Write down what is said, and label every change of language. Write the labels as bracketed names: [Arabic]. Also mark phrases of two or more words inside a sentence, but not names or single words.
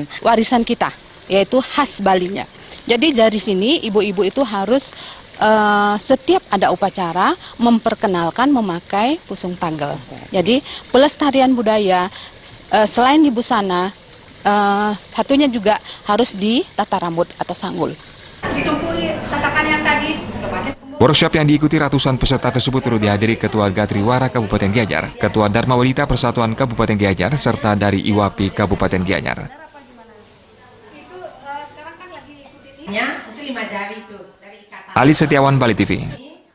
[Indonesian] Warisan kita, yaitu khas Balinya. Jadi dari sini ibu-ibu itu harus setiap ada upacara memperkenalkan memakai pusung tanggal. Jadi pelestarian budaya selain di busana, satunya juga harus di tata rambut atau sanggul. Workshop yang diikuti ratusan peserta tersebut turut dihadiri Ketua Gatriwara Kabupaten Gianyar, Ketua Dharma Wanita Persatuan Kabupaten Gianyar, serta dari IWAPI Kabupaten Gianyar. Ali Setiawan, Bali TV.